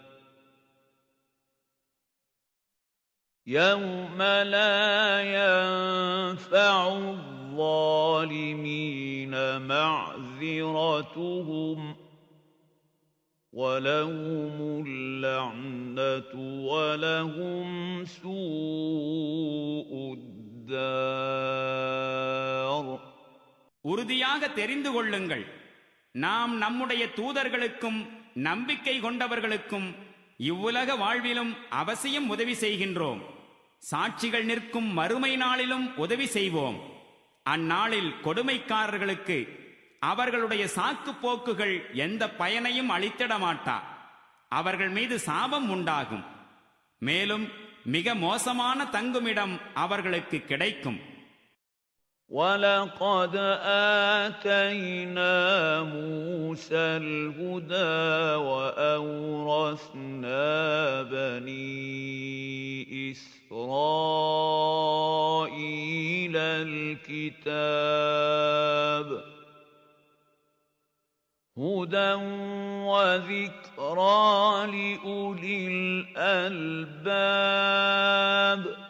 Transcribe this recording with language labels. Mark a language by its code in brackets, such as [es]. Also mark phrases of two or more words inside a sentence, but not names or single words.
[ar] يَوْمَ لَا يَنفَعُ الظَّالِمِينَ مَعْذِرَتُهُمْ وَلَهُمُ اللَّعْنَةُ وَلَهُمْ سُوءُ الدَّارِ. [ta] உறுதியாக தெரிந்து கொள்ளுங்கள், நாம் நம்முடைய தூதர்களுக்கும் நம்பிக்கை கொண்டவர்களுக்கும் இவ்வுலக வாழ்விலும் அவசியம் உதவி செய்கின்றோம். சாட்சிகள் நிற்கும் மறுமை நாளிலும் உதவி செய்வோம். அந்நாளில் கொடுமைக்காரர்களுக்கு அவர்களுடைய சாக்கு போக்குகள் எந்த பயனையும் அளித்திட மாட்டா. அவர்கள் மீது சாபம் உண்டாகும். மேலும் மிக மோசமான தங்குமிடம் அவர்களுக்கு கிடைக்கும். [ar] وَلَقَدْ آتَيْنَا مُوسَى الْهُدَى وَأَوْرَثْنَا بَنِي إِسْرَائِيلَ الْكِتَابَ هُدًى وَذِكْرَى لِأُولِي الْأَلْبَابِ.